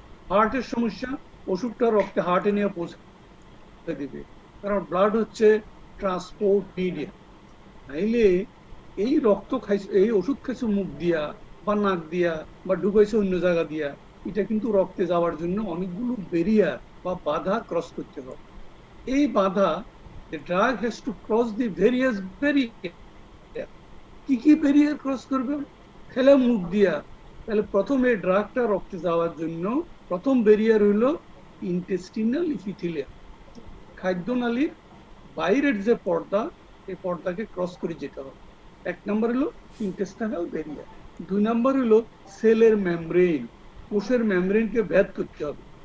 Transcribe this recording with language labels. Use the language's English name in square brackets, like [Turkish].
[Bangla] হার্টের সমস্যা, ওষুধটা রক্তে হার্টে নিয়ে পৌঁছে দিবে, কারণ ব্লাড হচ্ছে ট্রান্সপোর্ট মিডিয়া। তাইলে এই রক্ত খাইছে, এই ওষুধ খাইছে মুখ দিয়া বা নাক দিয়া বা ঢুকাইছে অন্য জায়গা দিয়া, এটা কিন্তু রক্তে যাওয়ার জন্য অনেকগুলো ব্যারিয়ার বা বাধা ক্রস করতে হবে। এই বাধা, [English] the drug has to cross the various barrier। [Bangla] কি কি ব্যারিয়ার ক্রস করবে? খেলে মুখ দিয়া, তাহলে প্রথমে ড্রাগটা রক্তে যাওয়ার জন্য প্রথম ব্যারিয়ার হইলো ইন্টেস্টিনাল ইপিথেলিয়াম, খাদ্যনালীর বাইরের যে পর্দা, এই পর্দাকে ক্রস করে যেতে হবে। এক নম্বর হলো ইন্টেস্টাইনাল ব্যারিয়ার। দুই নম্বর হলো সেলের মেমব্রেন, কোষের মেমব্রেনকে ভেদ করতে হবে।